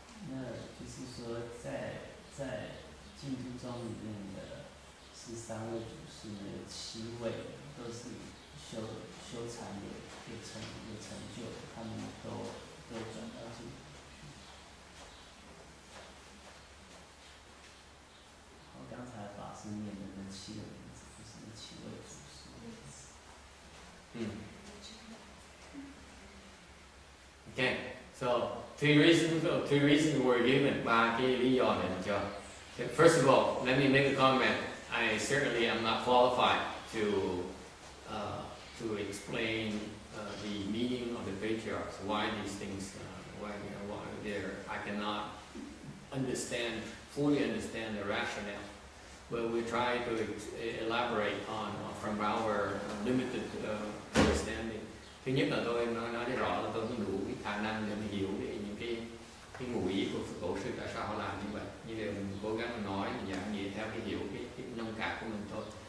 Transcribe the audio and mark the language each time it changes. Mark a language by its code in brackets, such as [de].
[zh] 那就是说，在净土宗里面的13位祖师呢，有7位都是修禅有成就，他们都转到净土去。好，刚才法师念的那7个名字，就是那7位祖师的意思。 [en] Okay, so 3 reasons were given. [vi] 3 cái lý do này được chưa? [en] First of all, let me make a comment. I certainly am not qualified to explain the meaning of the patriarchs. Why these things? Why they're? I cannot fully understand the rationale. But we try to elaborate on from our limited understanding. [vi] Thứ nhất là tôi nói rõ là tôi không đủ cái khả năng để mình hiểu những cái ngụ ý của tổ sư tại sao họ làm như vậy. Như vậy mình cố gắng nói, mình giảng nghĩa theo cái hiểu cái nông cạn của mình thôi.